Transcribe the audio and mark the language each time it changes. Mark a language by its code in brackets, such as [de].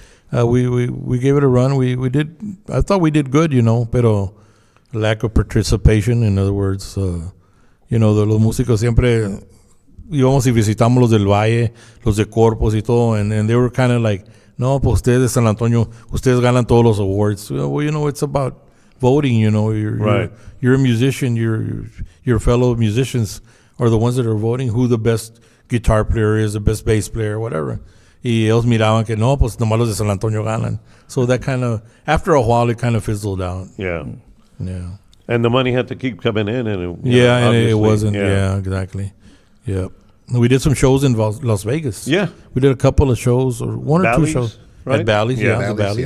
[en] And we gave it a run. We did, I thought we did good, pero lack of participation, in other words, [es] de los músicos siempre íbamos y visitamos los del Valle, los de Corpus y todo, [en] and they were kind of like, [es] no, pues ustedes de San Antonio, ustedes ganan todos los awards. [en] Well, it's about voting, you're a musician, your fellow musicians are the ones that are voting who the best guitar player is, the best bass player, whatever. [es] Y ellos miraban que no, pues nomás los de San Antonio ganan. [en] So that kind of, after a while, it kind of fizzled out. Yeah. Yeah. And the money had to keep coming in. And and it wasn't. Yeah, exactly. Yep. We did some shows in Las Vegas. Yeah. We did a couple of shows, or one or two Bally's, shows. right? At Bally's, Yeah. the Bally's,